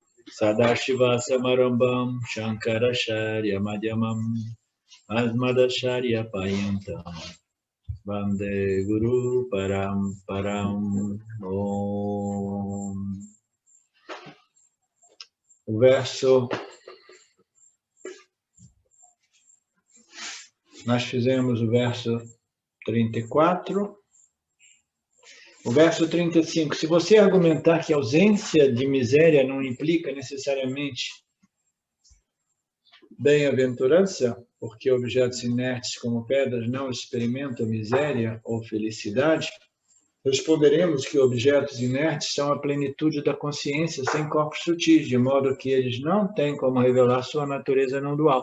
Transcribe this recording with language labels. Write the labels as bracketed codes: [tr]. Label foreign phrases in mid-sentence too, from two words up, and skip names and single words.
[sa] सदाशिव समारम्बम शंकराचार्य मध्यमम अस्मदाचार्य पयन्तम वन्दे गुरु परम्परम ओम. [pt] O verso, nós fizemos o verso 34. O verso 35, se você argumentar que a ausência de miséria não implica necessariamente bem-aventurança, porque objetos inertes como pedras não experimentam miséria ou felicidade, responderemos que objetos inertes são a plenitude da consciência sem corpos sutis, de modo que eles não têm como revelar sua natureza não dual.